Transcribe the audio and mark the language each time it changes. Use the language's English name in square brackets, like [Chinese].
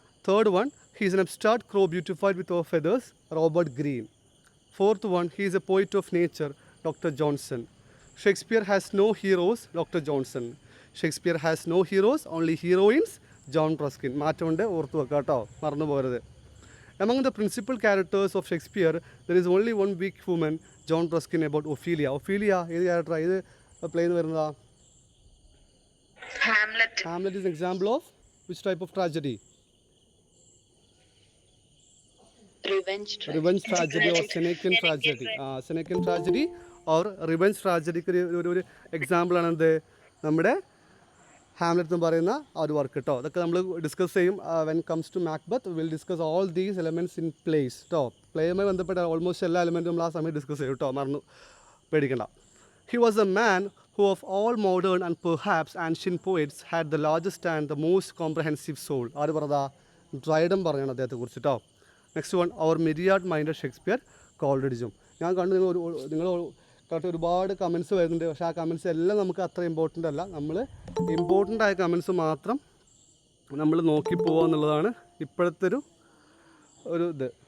[English] Third one, he's an abstract crow beautified with of feathers, Robert Greene. Fourth one, he's a poet of nature, doctor Johnson. Shakespeare has no heroes, doctor Johnson. Shakespeare has no heroes, only heroines, John Ruskin. [Malayalam] മാറ്റമുണ്ട്, ഓർത്ത് വെക്കാം കേട്ടോ, മറന്നു പോരുത്. [English] Among the principal characters of Shakespeare, there is only one weak woman, John Ruskin, about Ophelia. [Malayalam] Ophelia, ഏത് ക്യാരക്ടറാണ്? ഇത് play എന്ന് വരുന്നതാ? [English] Hamlet is an example of which type of tragedy? Revenge tragedy or Senecan tragedy. [Malayalam] Senecan tragedy or revenge tragedy ഒരു example ആണ് എന്ത്? നമ്മുടെ Hamlet എന്ന് പറയുന്ന ആ ഒരു വർക്ക് കേട്ടോ. അതൊക്കെ നമ്മൾ ഡിസ്കസ് ചെയ്യും [English] When comes to Macbeth. Will discuss all these elements in plays [Malayalam] കേട്ടോ. പ്ലേയുമായി ബന്ധപ്പെട്ട ഓൾമോസ്റ്റ് എല്ലാ എലമെൻറ്റും നമ്മൾ ആ സമയത്ത് ഡിസ്കസ് ചെയ്യും കേട്ടോ, മറന്നു പേടിക്കണ്ട. [English] He was a man who of all modern and perhaps ancient poets had the largest and the most comprehensive soul. [Malayalam] ആര് പറഞ്ഞതാ? ഡ്രൈഡൻ പറഞ്ഞാണ് അദ്ദേഹത്തെക്കുറിച്ച് കേട്ടോ. [English] next one, our myriad mind Shakespeare [Malayalam] കോൾറിഡ്ജും. ഞാൻ കണ്ടു നിങ്ങൾ കറക്റ്റ് ഒരുപാട് കമൻസ് വരുന്നുണ്ട്, പക്ഷേ ആ കമൻസ് എല്ലാം നമുക്ക് അത്ര ഇമ്പോർട്ടൻ്റ് അല്ല. നമ്മൾ ഇമ്പോർട്ടൻ്റ് ആയ കമൻസ് മാത്രം നമ്മൾ നോക്കി പോകുക എന്നുള്ളതാണ് ഇപ്പോഴത്തെ ഒരു ഇത്.